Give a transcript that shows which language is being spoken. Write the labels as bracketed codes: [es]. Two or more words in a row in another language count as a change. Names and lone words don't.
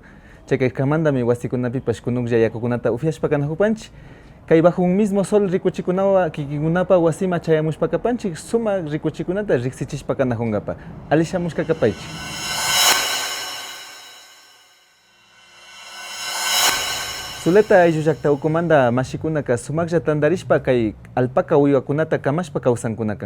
[qu] Chaykaykamantami wasikunapipash kunuklla yakukunata upyashpa kanahupanchik. Kay bajo un mismo sol rikuchikunawa kikinkunapa wasima chayamushpakapanchik sumak rikuchikunata riksichishpa kanahunqapa. Ali shamushkakapaychik. Suleta ayllu llaqta ukumanta mashikunaka sumaklla tandarishpa kay alpaca uywakunata kamashpa kawsankunakan.